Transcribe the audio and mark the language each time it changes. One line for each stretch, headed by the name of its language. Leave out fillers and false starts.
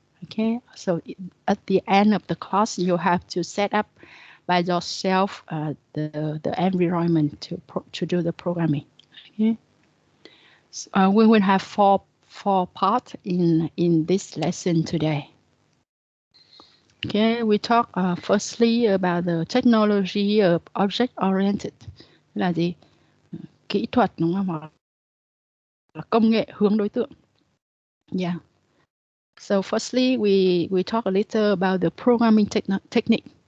English: Okay, so at the end of the class, you have to set up by yourself the environment to do the programming. Okay, so, we will have four parts in this lesson today. Okay, we talk firstly about the technology of object-oriented,
Vietnamese: là gì? Kỹ thuật đúng không? Hoặc là công nghệ hướng đối tượng.
English: Yeah. So firstly, we talk a little about the programming technique.